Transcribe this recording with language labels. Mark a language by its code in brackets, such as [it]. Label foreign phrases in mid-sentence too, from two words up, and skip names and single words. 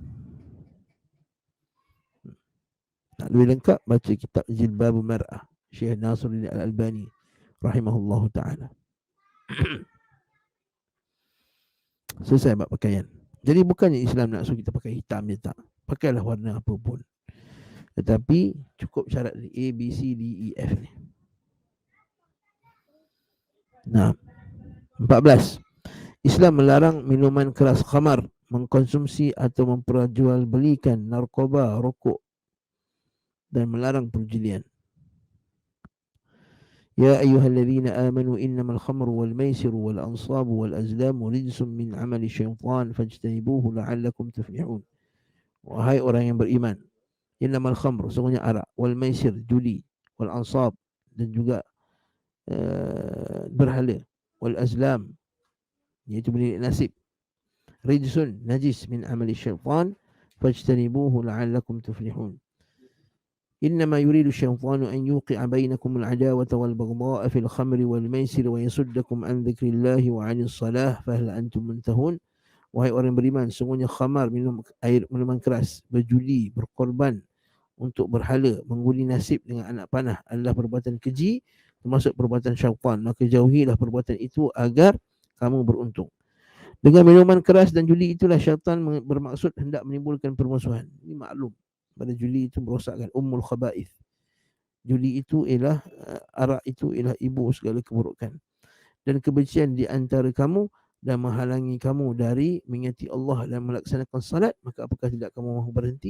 [ms] Nak lebih lengkap, baca kitab Jilbabul Mar'ah Syekh Nasruddin Al-Albani [ar] رحمه الله تعالى. [ms] Selesai bab pakaian. Jadi bukannya Islam nak suruh kita pakai hitam je, tak. Pakailah warna apa pun, tetapi cukup syarat A, B, C, D, E, F ni. Nah, 14. Islam melarang minuman keras khamar, mengkonsumsi atau memperjualbelikan narkoba, rokok, dan melarang perjudian. [ar] يا أيها الذين آمنوا إنما الخمر والميسر والأنصاب والأزلام رجس من عمل الشيطان فاجتنبوه لعلكم تفلحون. [ms] Wahai orang yang beriman, [ar] إنما الخمر, [ms] sesungguhnya arak, [ar] والميسر, [ms] judi, [ar] والأنصاب, [ms] dan juga berhala, [ar] والأزلام, [ms] iaitu menilik nasib. [ar] Rijsun, najis, من عمل الشيطان فاجتنبوه لعلكم تفلحون. إنما يريد الشيطان أن يوقع بينكم العداوة والبغضاء في الخمر والميسر ويصدكم عن ذكر الله وعن الصلاة فهل أنتم منتهون. [ms] Wahai orang beriman, sungguhnya khamar, minum air minuman keras, berjudi, berkorban untuk berhala, mengundi nasib dengan anak panah adalah perbuatan keji, termasuk perbuatan syaitan. Maka jauhilah perbuatan itu agar kamu beruntung. Dengan minuman keras dan judi itulah syaitan bermaksud hendak menimbulkan permusuhan. Ini maklum. Pada judi itu merosakkan, [ar] أم الخبائث. [ms] Judi itu ialah arak itu ialah ibu segala keburukan. Dan kebencian di antara kamu dan menghalangi kamu dari mengingati Allah dan melaksanakan salat, maka apakah tidak kamu mahu berhenti?